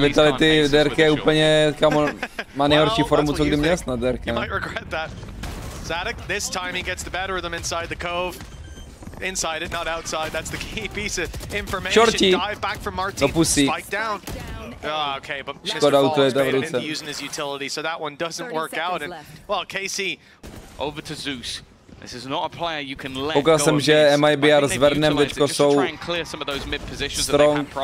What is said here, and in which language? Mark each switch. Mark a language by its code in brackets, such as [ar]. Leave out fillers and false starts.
[cs] Vitality Derke je úplně, kamo, má nejhorší formu, co kdy měl snad Derke. [en] You might regret that. Zadak, this time he gets the better of them inside the cove. Inside it, not outside. That's the key piece of information. Dive back from Marteen. Spike down. Oh, okay, but Mr. Fallen's been using his utility, so that one doesn't work out. And well, KC over to Zeus. This is not a player you can let [cs] Koukal jsem, že MIBR s Vernem teďko jsou strong.